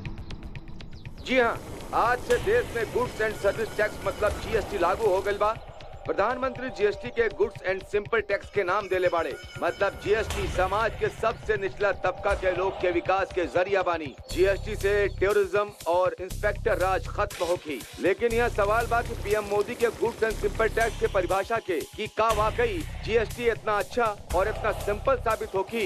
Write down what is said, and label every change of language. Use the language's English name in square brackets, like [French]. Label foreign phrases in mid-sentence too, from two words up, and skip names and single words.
[Bhojpuri] जी हाँ, आज से देश में गुड्स एंड सर्विस टैक्स मतलब जीएसटी लागू हो गई बा। प्रधानमंत्री जीएसटी के गुड्स एंड सिंपल टैक्स के नाम देले बाड़े। मतलब जीएसटी समाज के सबसे निचला तबका के लोग के विकास के जरिया बानी। जीएसटी से टेररिज्म और इंस्पेक्टर राज खत्म होगी। लेकिन यह सवाल बा कि पीएम मोदी के गुड्स एंड सिंपल टैक्स के परिभाषा के कि का वाकई जीएसटी इतना अच्छा और इतना सिंपल साबित होगी?